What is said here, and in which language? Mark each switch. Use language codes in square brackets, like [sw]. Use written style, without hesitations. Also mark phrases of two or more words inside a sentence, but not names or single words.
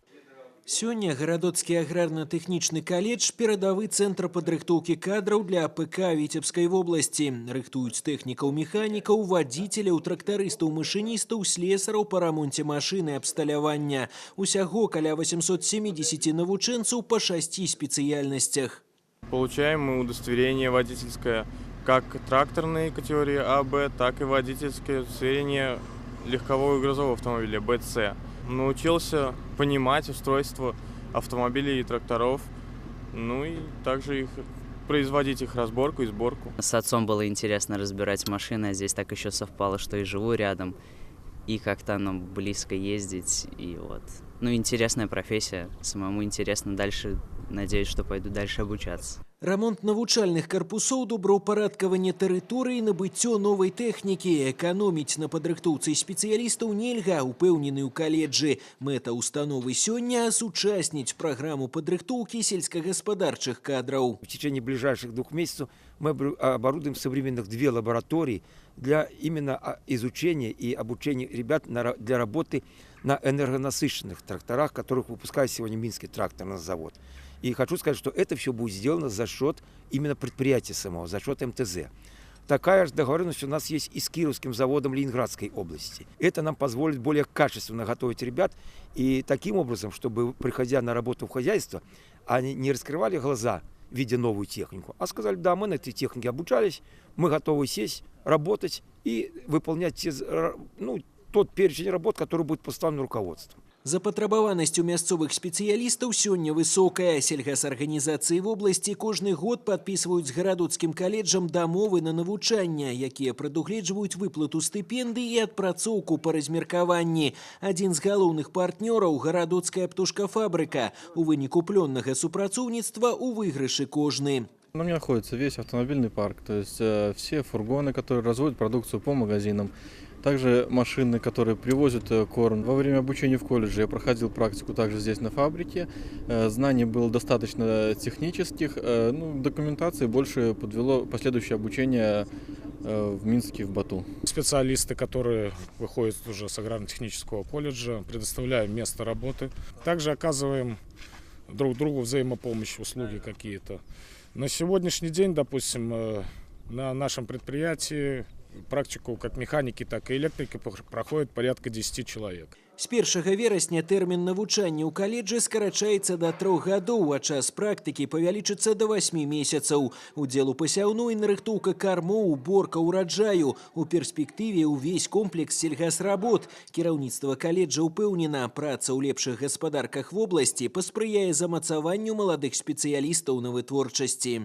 [be] Сёння Гарадоцкі аграрна-тэхнічны каледж – перадавы цэнтр падрыхтоўкі кадраў для АПК Віцебскай вобласці. Рыхтуюць тэхнікаў-механікаў, вадзіцеляў, трактарыстаў, машыністаў, слесараў па рамонце машын і абсталявання. Усяго каля 870 навучэнцаў па 6 спецыяльнасцях. [ru] Получаем мы удостоверение водительское как тракторной категории АБ, так и водительское удостоверение легкового и грузового автомобиля БЦ. Научился понимать устройство автомобилей и тракторов, ну и также производить их разборку и сборку. С отцом было интересно разбирать машины, а здесь так еще совпало, что и живу рядом, и как-то нам близко ездить, и вот. Ну, интересная профессия, самому интересно дальше, надеюсь, что пойду дальше обучаться. [be] Рамонт навучальных карпусоў, добраўпарадкаванне тэрыторыі, набыццё новай тэхнікі. Эканоміць на падрыхтоўцы спецыялістаў нельга, упэўнены ў каледжы. Мэта установы сёння – асучасніць праграму падрыхтоўкі сельскагаспадарчых кадраў. [ru] В течение ближайших 2 месяцев мы оборудуем современных 2 лаборатории для именно изучения и обучения ребят для работы на энергонасыщенных тракторах, которых выпускает сегодня Минский тракторный завод. И хочу сказать, что это все будет сделано за счет именно предприятия самого, за счет МТЗ. Такая же договоренность у нас есть и с Кировским заводом Ленинградской области. Это нам позволит более качественно готовить ребят и таким образом, чтобы, приходя на работу в хозяйство, они не раскрывали глаза, видя новую технику, а сказали: да, мы на этой технике обучались, мы готовы сесть, работать и выполнять тот перечень работ, который будет поставлен руководством. [be] Запатрабаванасць у мясцовых спецыялістаў сёння высокая. Сельгасарганізацыі вобласці кожны год падпісваюць з гарадоцкім каледжам дамовы на навучанне, якія прадугледжваюць выплату стыпендый і адпрацоўку па размеркаванні. Адзін з галоўных партнёраў – гарадоцкая птушкафабрыка. У выніку плённага супрацоўніцтва у выйгрышы кожны. [ru] На мне находится весь автомобильный парк, то есть все фургоны, которые разводят продукцию по магазинам, также машины, которые привозят корм. Во время обучения в колледже я проходил практику также здесь на фабрике. Знаний было достаточно технических, документации больше подвело последующее обучение в Минске, в Бату. Специалисты, которые выходят уже с аграрно-технического колледжа, предоставляем место работы. Также оказываем друг другу взаимопомощь, услуги какие-то. На сегодняшний день, допустим, на нашем предприятии практику как механики, так и электрики проходит порядка 10 человек. [be] З 1 верасня тэрмін навучання ў каледжы скарачаецца да 3 гадоў, а час практыкі павялічыцца да 8 месяцаў. Удзел у пасяўной, нарыхтоўка кармоў, уборка ўраджаю. У перспектыве ўвесь комплекс сельгасработ. Кіраўніцтва каледжа ўпэўнена, праца ў лепшых гаспадарках вобласці паспрыяе замацаванню маладых спецыялістаў на вытворчасці.